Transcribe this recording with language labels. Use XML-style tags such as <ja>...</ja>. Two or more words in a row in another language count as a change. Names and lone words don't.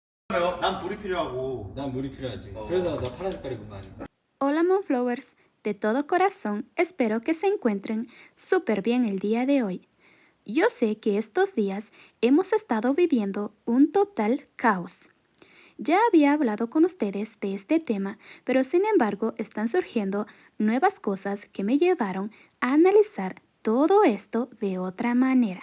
<ko>난 불이 필요하고. 난 물이 필요하지. 그래서 나 파란 색깔이구만.</ko> <es>Hola Moonflowers, de todo corazón espero que se encuentren súper bien el día de hoy. Yo sé que estos días hemos estado viviendo un total caos. Ya había hablado con ustedes de este tema, pero sin embargo están surgiendo nuevas cosas que me llevaron a analizar todo esto de otra manera.</es>